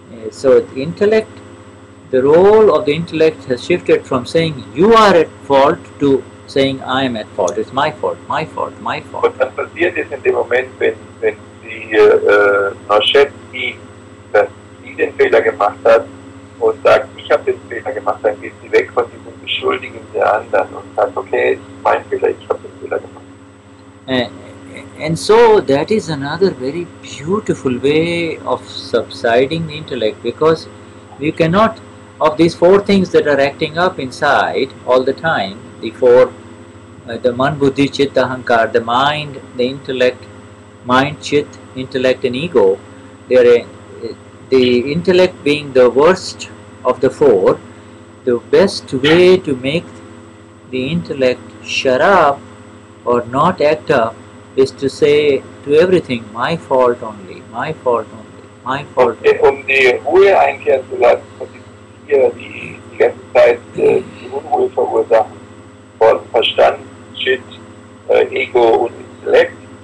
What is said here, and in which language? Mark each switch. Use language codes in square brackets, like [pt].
[en] So the intellect, the role of the intellect has shifted from saying you are at fault to saying I am at fault. It's my fault, my fault, my fault. [de] Und was passiert ist in dem Moment, wenn die Norjed sieht, dass sie den Fehler gemacht hat und sagt, ich habe den Fehler gemacht, dann geht sie weg von diesem Beschuldigen der anderen und sagt, okay, es ist mein Fehler, ich habe den Fehler gemacht. [en] And so that is another very beautiful way of subsiding the intellect, because we cannot, of these four things that are acting up inside all the time, the four, the man, buddhi, chit, ahankar, the mind, the intellect, mind, chit, intellect and ego, the intellect being the worst of the four, the best way to make the intellect shut up or not act up is to say to everything, my fault only, my fault only, my fault only. [de] Die Ruhe einkehren zu lassen, von diesen vier, die ganze Zeit die Unruhe verursachen, von Verstand, Chit, Ego und Intellekt.